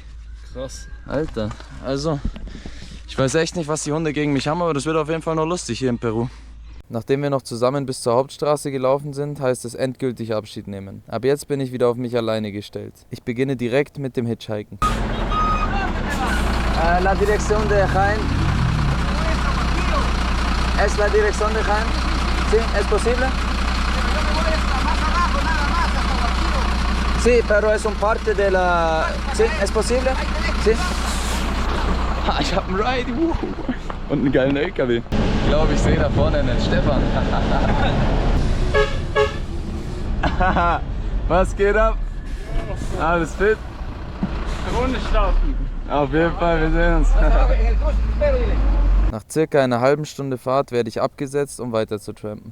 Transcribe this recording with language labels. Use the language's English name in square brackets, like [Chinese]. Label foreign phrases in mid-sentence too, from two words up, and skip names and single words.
[German] Krass. Alter, also, ich weiß echt nicht, was die Hunde gegen mich haben, aber das wird auf jeden Fall noch lustig hier in Peru. Nachdem wir noch zusammen bis zur Hauptstraße gelaufen sind, heißt es endgültig Abschied nehmen. Ab jetzt bin ich wieder auf mich alleine gestellt. Ich beginne direkt mit dem Hitchhiken. [Spanish] La dirección de Jaén. ¿Es la dirección de Jaén? ¿Sí? ¿Es posible? Sí, pero es un parte de la... ¿Sí? ¿Es posible? ¿Sí? [German] Ich hab einen Ride. Und einen geilen LKW. Ich glaube, ich sehe da vorne einen Stefan. Was geht ab? Alles fit? Runde starten. Auf jeden Fall, wir sehen uns. Nach circa einer halben Stunde Fahrt werde ich abgesetzt, um weiter zu trampen.